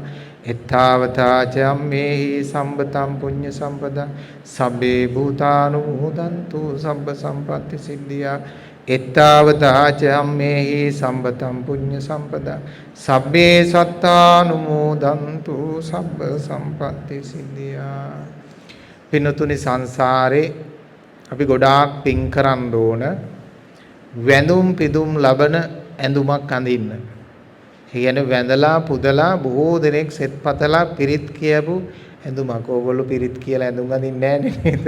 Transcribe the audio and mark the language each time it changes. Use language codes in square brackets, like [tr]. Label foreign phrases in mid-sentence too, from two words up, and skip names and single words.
[pi] එත්තාවතා ච යම්මේහි සම්බතං පුඤ්ඤ සම්පදං සබ්බේ භූතානුමෝදන්තු සබ්බ සම්පත්ති සිද්ධියා. එත්තාවතා ච යම්මේහි සම්බතං පුඤ්ඤ සම්පදං සබ්බේ සත්තානුමෝදන්තු සබ්බ සම්පත්ති සිද්ධියා. [si] පින්නතුනි සංසාරේ අපි ගොඩාක් පින් කරන්න ඕන වැඳුම් පිදුම් ලබන ඇඳුමක් අඳින්න. ඒ කියන්නේ වැඳලා පුදලා බොහෝ දෙනෙක් සෙත් පතලා පිරිත් කියපු ඇඳුමක් ඕගොල්ලෝ පිරිත් කියලා ඇඳුම් අඳින්නේ නැහැ නේද?